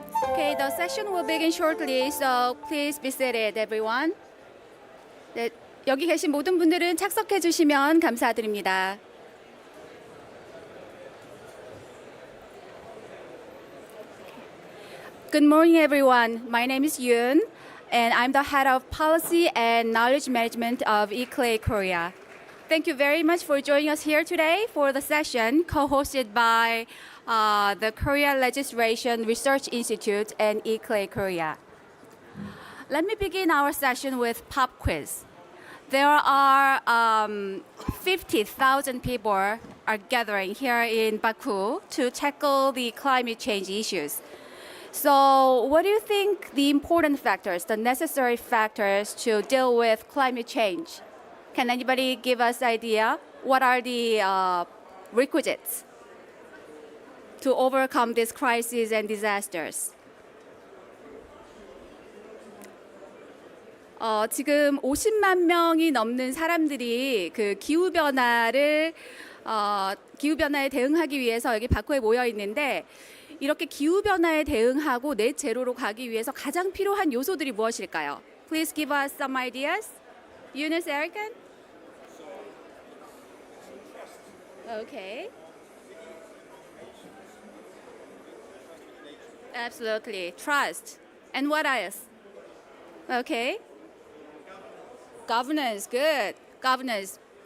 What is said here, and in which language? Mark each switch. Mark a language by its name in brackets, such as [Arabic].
[English] Okay, the session will begin shortly, so please be seated, everyone. [Korean] 네, 여기 계신 모든 분들은 착석해 주시면 감사드립니다. [English] Good morning, everyone. My name is Yoon, and I'm the head of policy and knowledge management of ICLEI Korea. Thank you very much for joining us here today for the session co-hosted by the Korea Legislation Research Institute and ICLEI Korea. Let me begin our session with pop quiz. There are 50,000 people are gathering here in Baku to tackle the climate change issues. So what do you think the important factors, the necessary factors to deal with climate change? Can anybody give us idea? What are the requisites to overcome this crisis and disasters? [Korean] 지금 50만 명이 넘는 사람들이 그 기후 변화를 기후변화에 대응하기 위해서 여기 바코에 모여 있는데 이렇게 기후변화에 대응하고 넷 제로로 가기 위해서 가장 필요한 요소들이 무엇일까요? [English] Please give us some ideas. Eunice, Erican? Okay. Absolutely. Trust. And what else? Okay. Governance. Good. Governance.